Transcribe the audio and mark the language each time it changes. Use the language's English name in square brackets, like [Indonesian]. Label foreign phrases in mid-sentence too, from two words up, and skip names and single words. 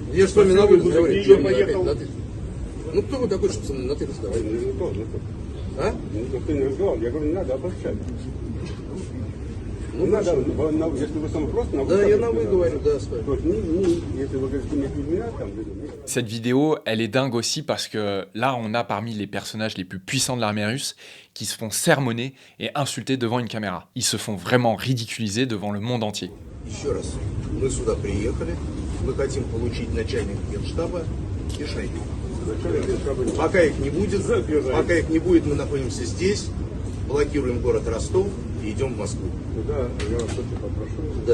[Russian] Я с вами на вы разговариваю. Я поехал. Ну кто вы такой, чтобы со мной на ты разговаривать? Не то. А? Ну, ты не разговаривал. Я говорю, не надо обобщать. Ну, не надо, если вы со мной просто на вы. Да, я на вы говорю, да, с вами. То есть, если вы говорите, меня там, [French] Cette vidéo, elle est dingue aussi parce que là, on a parmi les personnages les plus puissants de l'armée russe qui se font sermonner et insulter devant une caméra. Ils se font vraiment ridiculiser devant le monde entier. [Russian] Еще раз, мы сюда приехали, мы хотим получить начальника генштаба и Шойгу. Пока их не будет, мы находимся здесь, блокируем город Ростов и идем в Москву. Да, я вас очень попрошу, Да.